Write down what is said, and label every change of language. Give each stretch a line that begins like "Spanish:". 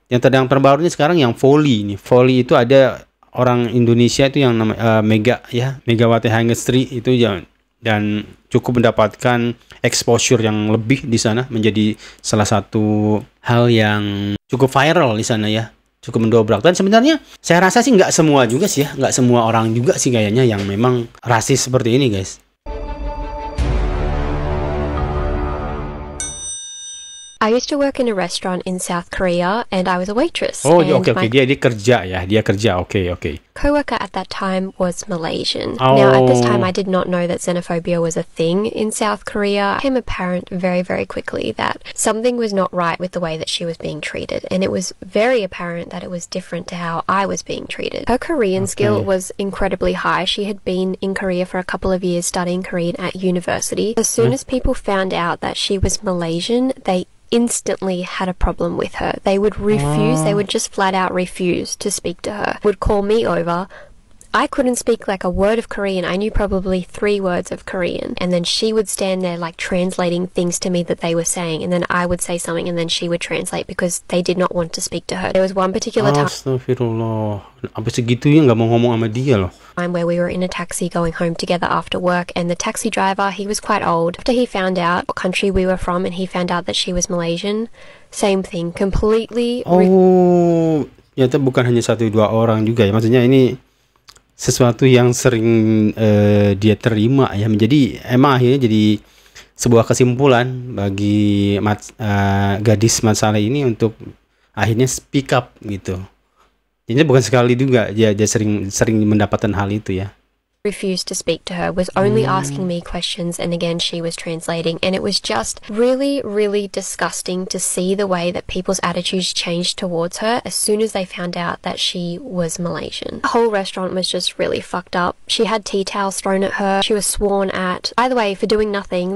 Indonesian: Yang terbaru ini sekarang yang Volley nih. Volley itu ada orang Indonesia itu yang namanya Megawati Hangestri itu dan cukup mendapatkan exposure yang lebih di sana, menjadi salah satu hal yang cukup viral di sana ya. cukup mendobrak. Dan sebenarnya saya rasa sih nggak semua juga sih ya, nggak semua orang juga sih kayaknya yang memang rasis seperti ini guys.
English: I used to work in a restaurant in South Korea and I was a waitress. Oh, and
Indonesian: oke, dia kerja ya, dia kerja, oke.
English: co-worker at that time was Malaysian. Now, at this time, I did not know that xenophobia was a thing in South Korea. It became apparent very, very quickly that something was not right with the way that she was being treated, and it was very apparent that it was different to how I was being treated. Her Korean skill was incredibly high. She had been in Korea for a couple of years studying Korean at university. As soon as people found out that she was Malaysian, they instantly had a problem with her. They would refuse, they would just flat out refuse to speak to her. Would call me over. I couldn't speak like a word of Korean. I knew probably 3 words of Korean. And then she would stand there like translating things to me that they were saying. And then I would say something and then she would translate because they did not want to speak to her. There was one particular
Indonesian: Astagfirullah. Apa segitunya nggak mau ngomong sama dia loh.
English: time where we were in a taxi going home together after work, and the taxi driver, he was quite old. After he found out what country we were from and he found out that she was Malaysian, same thing, completely.
Indonesian: Oh, ternyata bukan hanya 1-2 orang juga ya. Maksudnya ini sesuatu yang sering dia terima ya. Menjadi emang akhirnya jadi sebuah kesimpulan bagi gadis masalah ini untuk akhirnya
English: speak up
Indonesian: gitu. Ini bukan sekali juga dia sering mendapatkan hal itu ya.
English: Refused to speak to her, was only asking me questions, and again she was translating, and it was just really, really disgusting to see the way that people's attitudes changed towards her as soon as they found out that she was Malaysian. The whole restaurant was just really fucked up. She had tea towels thrown at her, she was sworn at, by the way, for doing nothing.